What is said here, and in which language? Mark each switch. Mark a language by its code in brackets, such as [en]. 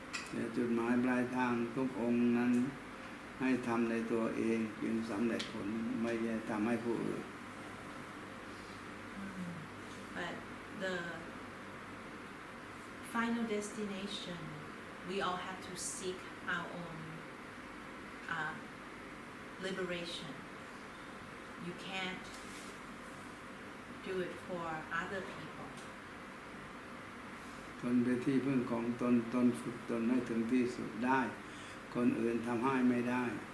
[th] แต่จุดหมายปลายทางทุกองค์นั้นให้ทำในตัวเองจึงสำเร็จผลไม่ได้ทำให้ผู้อื่น [en] But the final destination, we all have to seek our own liberation. You can't do it for other people. [th] ตนเป็นที่พึ่งของตนตนฝึกตนให้ถึงที่สุดได้คนอื่นทำให้ไม่ได้